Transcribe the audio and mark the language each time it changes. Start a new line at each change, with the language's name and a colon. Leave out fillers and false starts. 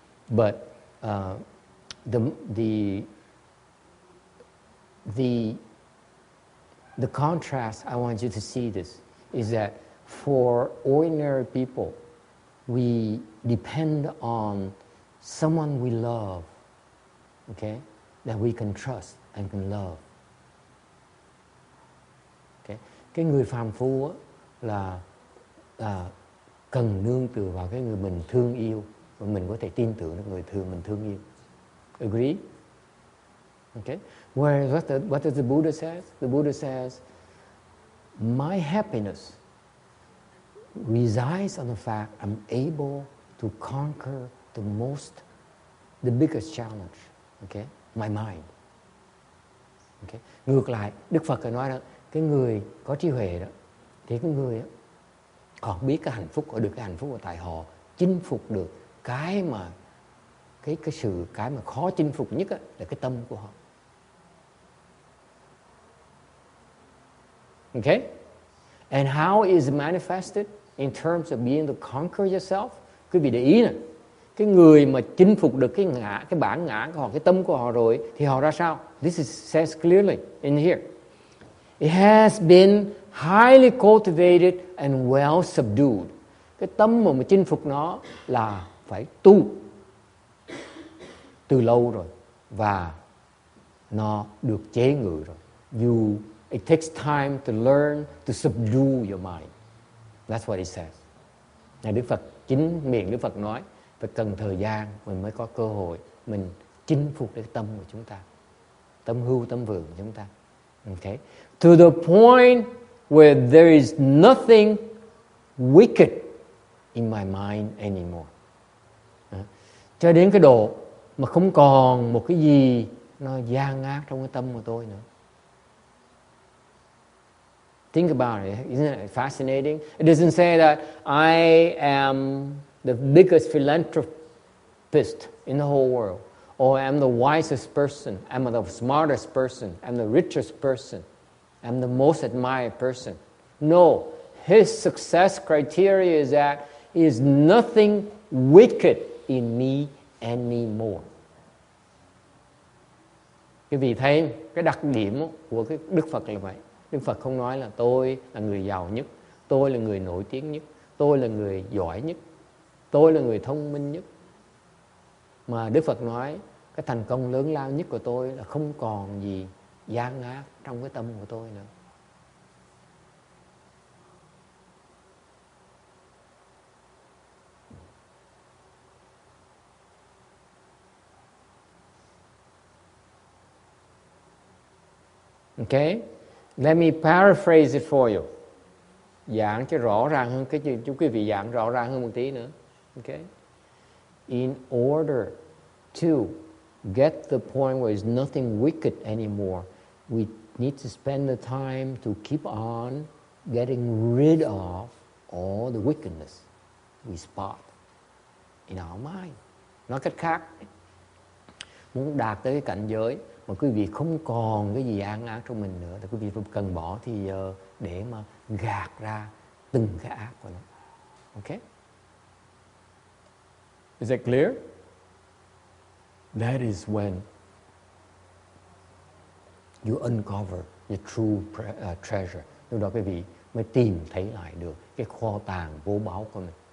English: But the contrast, I want you to see this, is that for ordinary people, we depend on someone we love, okay, that we can trust and can love. Okay.
Vietnamese: Cái người phàm phu á, là cần nương tựa vào cái người mình thương yêu và mình có thể tin tưởng được người mình thương yêu.
English: Agree? Okay. Whereas what does the Buddha says? The Buddha says, my happiness resides on the fact I'm able to conquer the biggest challenge, okay, my mind. Okay.
Vietnamese: Ngược lại, Đức Phật nói đó, cái người có trí huệ đó, thì cái người đó, họ biết cái hạnh phúc, họ được cái hạnh phúc của tại họ chinh phục được cái mà cái mà khó chinh phục nhất đó, là cái tâm của họ. Okay?
English: And how is it manifested in terms of being to conquer yourself?
Vietnamese: Quý vị để ý nè, cái người mà chinh phục được cái bản ngã của họ, cái tâm của họ rồi, thì họ ra sao?
English: This is says clearly in here. It has been highly cultivated and well subdued.
Vietnamese: Cái tâm mà chinh phục nó là phải tu từ lâu rồi và nó được chế ngự rồi.
English: It takes time to learn to subdue your mind. That's what it says.
Vietnamese: Đức Phật, chính miệng Đức Phật nói, phải cần thời gian mình mới có cơ hội mình chinh phục cái tâm của chúng ta, tâm hưu tâm vượng của chúng ta. Okay?
English: To the point where there is nothing wicked in my mind anymore.
Vietnamese: Cho đến cái độ mà không còn một cái gì nó gian ác trong cái tâm của tôi nữa.
English: Think about it. Isn't it fascinating? It doesn't say that I am the biggest philanthropist in the whole world, or I'm the wisest person, I'm the smartest person, I'm the richest person, I'm the most admired person. No, his success criteria is that is nothing wicked in me anymore.
Vietnamese: Quý vị thấy cái đặc điểm của cái Đức Phật là vậy. Đức Phật không nói là tôi là người giàu nhất, tôi là người nổi tiếng nhất, tôi là người giỏi nhất, tôi là người thông minh nhất. Mà Đức Phật nói cái thành công lớn lao nhất của tôi là không còn gì gian ác trong cái tâm của tôi nữa. Okay?
English: Let me paraphrase it for you.
Vietnamese: Giảng cho rõ ràng hơn, cái chú quý vị giảng rõ ràng hơn một tí nữa. Okay?
English: In order to get the point where there's nothing wicked anymore, we need to spend the time to keep on getting rid of all the wickedness we spot in our mind.
Vietnamese: Nói cách khác, muốn đạt tới cái cảnh giới mà quý vị không còn cái gì an ác trong mình nữa, thì quý vị cần bỏ thì giờ để mà gạt ra từng cái ác của nó. Okay?
English: Is that clear? That is when you uncover your true treasure.
Vietnamese: Lúc đó quý vị mới tìm thấy lại được cái kho tàng vô báu của mình.